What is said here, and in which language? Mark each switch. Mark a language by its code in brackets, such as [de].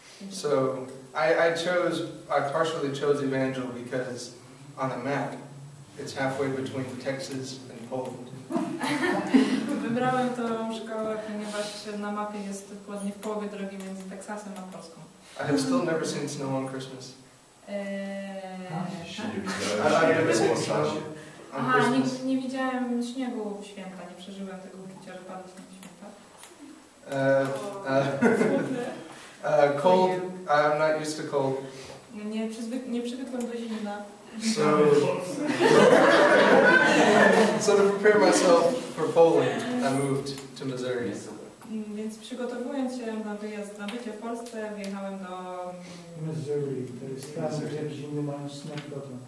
[en] So I partially chose Evangel because on a map it's halfway between Texas and Poland. [pl] Wybrałem tą szkołę, ponieważ na mapie jest dokładnie w połowie drogi między Teksasem a Polską. [en] I have still never seen snow on Christmas. [pl] Się nie [en] I've never seen [pl] widziałeś. [en] snow on [pl] Aha, [en] Christmas. [pl] nie widziałem śniegu w święta, nie przeżyłem tego uczucia, że pada śnieg w święta. [en] Cold. I'm not used to cold. [pl] Nie przywykłem do zimna. [en] So to prepare myself for Poland, I moved to Missouri. [pl] Więc przygotowując się na wyjazd, na bycie w Polsce, wjechałem do Missouri, to jest stan, gdzie zimny mają śnieg dotąd.